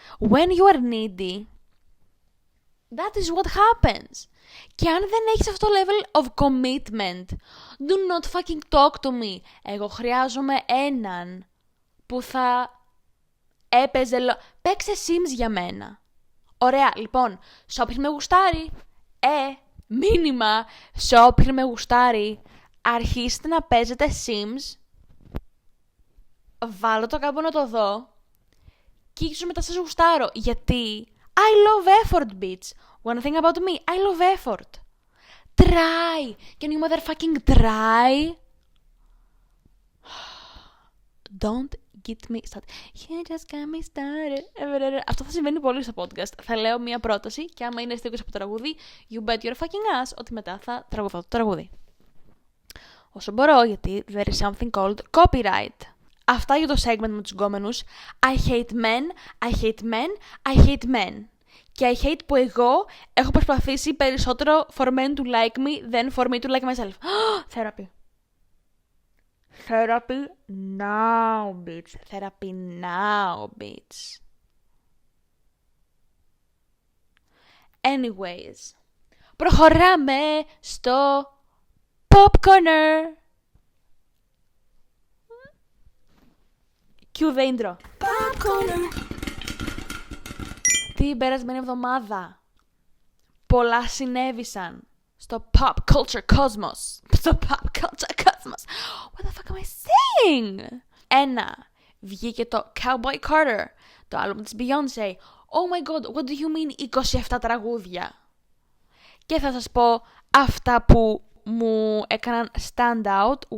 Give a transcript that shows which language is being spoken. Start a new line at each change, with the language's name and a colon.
English: When you are needy, that is what happens.
Greek: Και αν δεν έχεις αυτό το
English: level of commitment, do not fucking talk to me.
Greek: Εγώ χρειάζομαι έναν που θα έπαιζε LOL. Παίξε Sims για μένα. Ωραία, λοιπόν, σε όποιον με γουστάρει, μήνυμα, σε όποιον με γουστάρει, αρχίστε να παίζετε Sims, βάλω το κάπου να το δω και ίσως μετά σας γουστάρω. Γιατί
English: I love effort, bitch. One thing about me, I love effort. Try. Can you motherfucking try? Don't get me started. You just got me started.
Greek: Αυτό θα συμβαίνει πολύ στο podcast. Θα λέω μία πρόταση και άμα είναι στίχος από το τραγούδι,
English: you bet your fucking ass,
Greek: ότι μετά θα τραγουδώ το τραγούδι. Όσο μπορώ, γιατί
English: there is something called copyright.
Greek: Αυτά για το segment με τους γκόμενους.
English: I hate men, I hate men, I hate men.
Greek: Και
English: I hate
Greek: που εγώ έχω προσπαθήσει περισσότερο
English: for men to like me than for me to like myself. Therapy. Therapy now, bitch. Therapy now, bitch. Anyways.
Greek: Προχωράμε στο Pop Corner.
English: Cue the intro. Pop Corner.
Greek: την περασμένη εβδομάδα πολλά συνέβησαν στο
English: pop culture cosmos. Στο pop culture cosmos. What the fuck am I saying? 1.
Greek: Βγήκε το Cowboy Carter, το άλμπουμ της Beyoncé.
English: Oh my god, what do you mean 27
Greek: τραγούδια? Και θα σας πω αυτά που μου έκαναν
English: stand out.